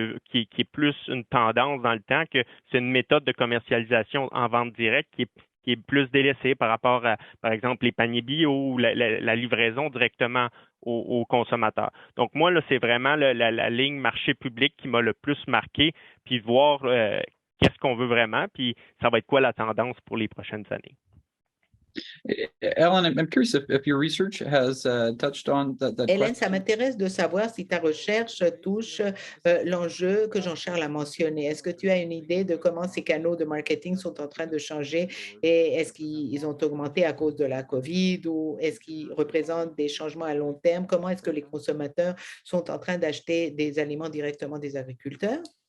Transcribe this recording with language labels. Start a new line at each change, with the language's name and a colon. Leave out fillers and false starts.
French: qui est plus une tendance dans le temps, que c'est une méthode de commercialisation en vente directe qui est plus délaissée par rapport à, par exemple, les paniers bio ou la livraison directement aux consommateurs. Donc, moi, là, c'est vraiment la ligne marché public qui m'a le plus marqué, puis voir qu'est-ce qu'on veut vraiment, puis ça va être quoi la tendance pour les prochaines années.
English: Ellen, I'm curious if your research has touched on that
French: Hélène, ça
English: question.
French: m'intéresse de savoir si ta recherche touche l'enjeu que Jean-Charles a mentionné. Est-ce que tu as une idée de comment ces canaux de marketing sont en train de changer et est-ce qu'ils ont augmenté à cause de la COVID ou est-ce qu'ils représentent des changements à long terme? Comment est-ce que les consommateurs sont en train d'acheter des aliments directement des agriculteurs?